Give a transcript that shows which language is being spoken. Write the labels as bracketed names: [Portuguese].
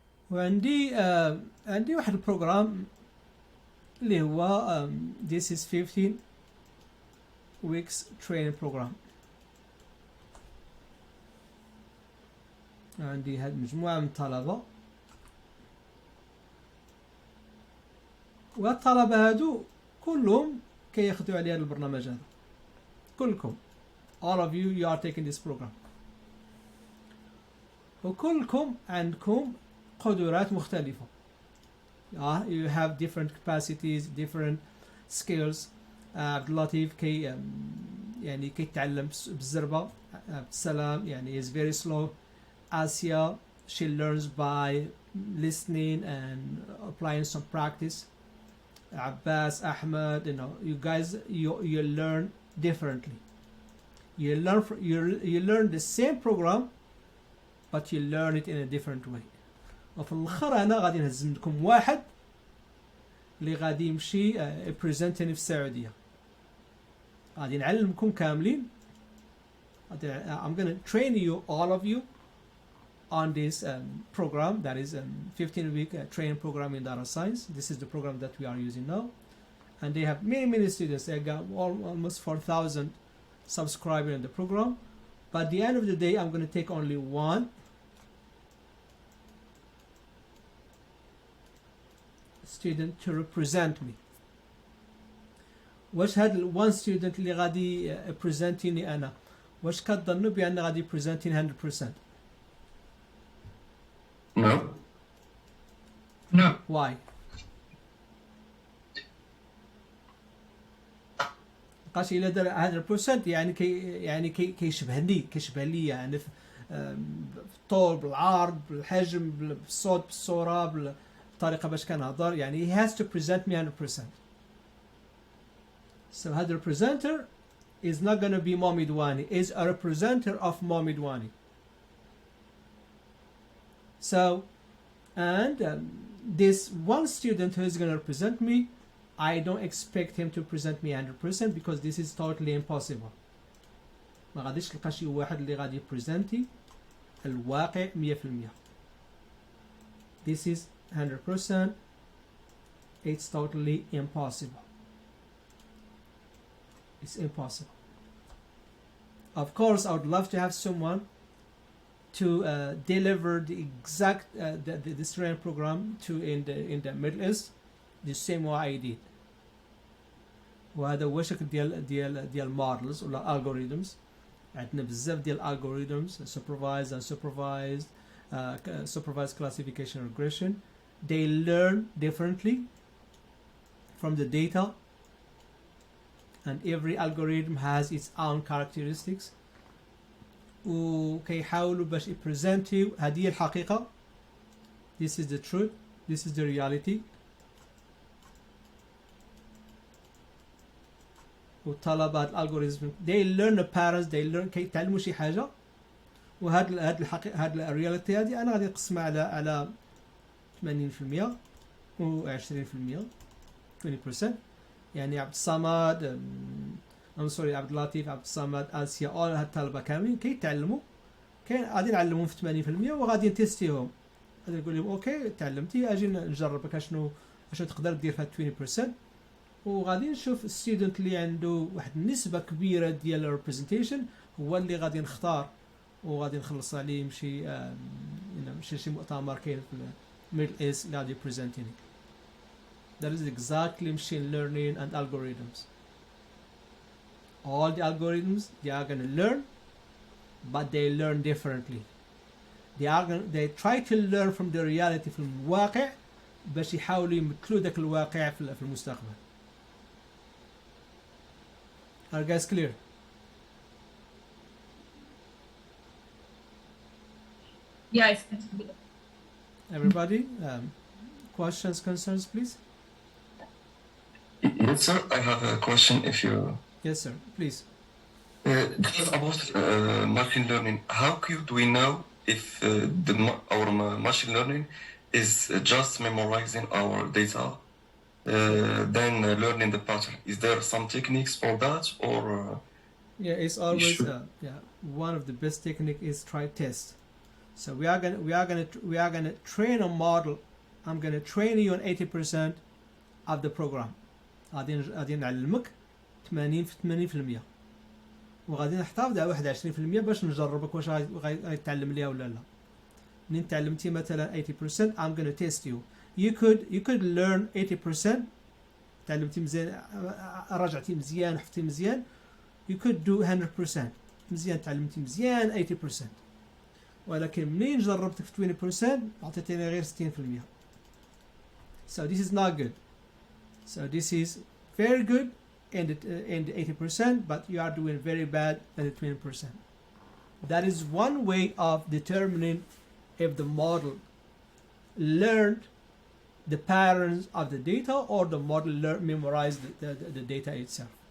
[Arabic] وعندي عندي واحد البروغرام اللي هو [English] this is 15 weeks training program. [Arabic] عندي هاد مجموعة من الطلبة، والطلبة هادو كلهم كياخدوا على هذا البرنامج هذا. كلكم [English] all of you are taking this program. [Arabic] وكلكم عندكم قدرات مختلفة. [English] You have different capacities, different skills. [Arabic] عبد اللطيف يعني كيتعلم بالزربة. [English] عبد السلام يعني is very slow. Asia, she learns by listening and applying some practice. Abbas, Ahmed, you guys, you learn differently. You learn the same program, but you learn it in a different way. [Arabic] وفي الآخر أنا غادي نهزم لكم واحد اللي غادي يمشي بريزنتني في السعودية. غادي نعلمكم كاملين. [English] I'm gonna train you, all of you, on this program that is 15-week training program in data science. This is the program that we are using now, and they have many students. They got almost 4,000 subscribers in the program. But at the end of the day, I'm going to take only one student to represent me. [Arabic] واش هاد [English] one student [Arabic] اللي غادي بريزنتيني انا واش كتظنوا بان غادي بريزنتيني 100%؟ [English] No. No. Why? [Arabic] لقاش الا دار 100% يعني كيشبه لي يعني في الطول بالعرض بالحجم بالصوت بالصوره بالطريقه باش كنهضر يعني [English] he has to present me 100%. So هذا representer is not going to be Mohammed Wani, is a representer of Mohammed Wani. So, and this one student who is going to represent me, I don't expect him to present me 100% because this is totally impossible. [Arabic] ما غاديش تلقى شي واحد اللي غادي يبريزنتي الواقع 100%. [English] This is 100%. It's totally impossible. It's impossible. Of course, I would love to have someone to deliver the exact this training program to in the Middle East the same way I did. [Arabic] وهذا هو شكل ديال models ولا algorithms. عندنا بزاف ديال [English] algorithms supervised and supervised supervised classification regression. They learn differently from the data, and every algorithm has its own characteristics. [Arabic] وكيحاولوا باش يبريزنتيو هذه هي الحقيقة. [English] This is the truth. This is the reality. [Arabic] والطلبة الالغوريزم [English] they learn the patterns, they learn [Arabic] كيتعلموا شي حاجة. وهاد الحقيقة هاد الرياليتي هذه أنا غادي نقسمها على 80% و 20% 20%. يعني عبد الصمد عبد اللطيف عبد الصمد آسيا all هاد الطلبة كاملين كيتعلموا غادي نعلمهم في 80% وغادي نتيستيهم. غادي نقول لهم اوكي تعلمتي اجي نجربك اشنو تقدر دير في هاد 20%. وغادي نشوف الستودنت اللي عنده واحد النسبة كبيرة ديال الريبريزنتيشن هو اللي غادي نختار وغادي نخلص عليه يمشي شي مؤتمر كاين في الميدل ايست اللي غادي يبريزنتيني. [English] That is exactly machine learning and algorithms. All the algorithms, they are going to learn, but they learn differently. They try to learn from the reality [Arabic] في الواقع باش يحاولوا يمثلوا ذاك الواقع في المستقبل. [English] Are you guys clear? Yes. Everybody, questions, concerns, please? Yes, sir. I have a question. If you Yes, sir. Please. just about machine learning, how do we know if our machine learning is just memorizing our data, then learning the pattern? Is there some techniques for that, or? Yeah, it's always one of the best technique is try test. So we are gonna train a model. I'm gonna train you on 80% of the program. [Arabic] غادي نعلمك 80 في 80%، وغادي نحتفظ على 21% باش نجربك واش غيتعلم ليها ولا لا. منين تعلمتي مثلا 80% [English] I'm gonna test you. You could learn 80%. [Arabic] تعلمتي مزيان، رجعتي مزيان، حفتي مزيان. [English] You could do 100%. [Arabic] مزيان تعلمتي مزيان [English] 80%. [Arabic] ولكن منين جربتك في 20% عطيتيني غير 60%. [English] So this is not good. So this is very good in the 80%, but you are doing very bad at the 20%. That is one way of determining if the model learned the patterns of the data or the model memorized the data itself.